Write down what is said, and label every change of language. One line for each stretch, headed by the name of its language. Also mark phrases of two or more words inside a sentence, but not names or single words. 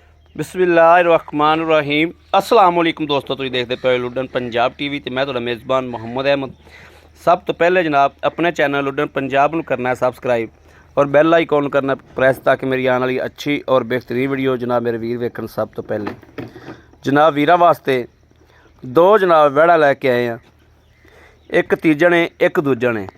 Punjabi: बिस्मिल्लाहिर्रहमानिर्रहीम
Arabic: السلام عليكم
Punjabi: ਦੋਸਤੋਂ, ਤੁਸੀਂ ਦੇਖਦੇ ਪੇ ਲੁਡਨ ਪੰਜਾਬ ਟੀਵੀ ਤੇ ਮੈਂ ਤੁਹਾਡਾ ਮੇਜ਼ਬਾਨ ਮੁਹੰਮਦ ਅਹਿਮਦ। ਸਭ ਤੋ ਪਹਿਲੇ ਜਨਾਬ ਅਪਣੇ ਚੈਨਲ ਲੁਡਨ ਪੰਜਾਬ ਨੂੰ ਕਰਨਾ ਹੈ ਸਬਸਕ੍ਰਾਈਬ ਔਰ
English: bell icon
Punjabi: ਕਰਨਾ ਪ੍ਰੈੱਸ ਤਾਕਿ ਮੇਰੀ ਆਣ ਵਾਲੀ ਅੱਛੀ ਔਰ ਬਿਹਤਰੀਨ ਵੀਡੀਓ ਜਨਾਬ ਮੇਰੇ ਵੀਰ ਵੇਖਣ। ਸਭ ਤੋ ਪਹਿਲੇ ਜਨਾਬ ਵੀਰਾਂ ਵਾਸਤੇ ਦੋ ਜਨਾਬ ਵੈੜਾ ਲੈਕੇ ਆਏ ਹੈਂ, ਇੱਕ ਤੀਜਨ ਹੈ ਇੱਕ ਦੂਜਨ ਹੈ।